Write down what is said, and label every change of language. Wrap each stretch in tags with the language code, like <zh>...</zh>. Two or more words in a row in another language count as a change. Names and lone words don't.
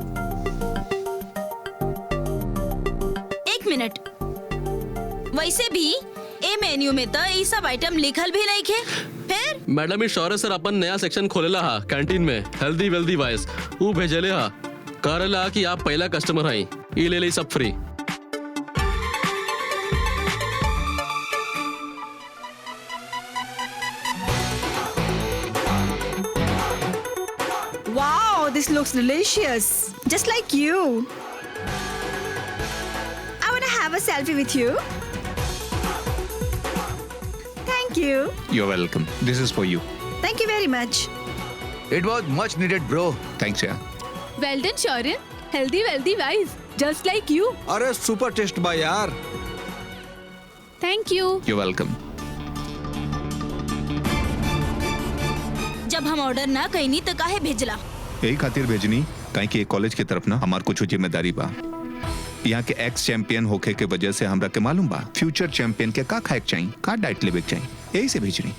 <bho>1 मिनट, वैसे भी ए मेन्यू में तो ये सब आइटम लिखल भी नहीं खे। फिर मैडम, इस शौर्य सर अपन नया सेक्शन खोलेला हा कैंटीन में,</bho> <en>healthy wealthy wise.</en> <bho>वो भेजेले हा, करेला कि आप पहला कस्टमर हई, ये ले सब फ्री।</bho> <en>Wow, this looks delicious. Just like you. I want to have a selfie with you. Thank you. You're welcome. This is for you. Thank you very much. It was much needed, bro. Thanks यार। Well done शौर्य, healthy wealthy wise, just like you।</en> <bho>अरे</bho> <en>super taste</en> <bho>बा यार।</bho> <en>Thank you. You're welcome.</en> <bho>जब हम ऑर्डर ना कईनी तो काहे भेजला? यही खातिर भेजनी काहे कि कॉलेज के तरफ ना हमार कुछ जिम्मेदारी बा। यहाँ के</bho> <en>ex champion</en> <bho>होके के वजह से हमरा के मालूम बा</bho> <en>future champion</en> <bho>के का खाए के चाहिए, का डाइट लेवे के चाहिए, यही से भेजनी।</bho>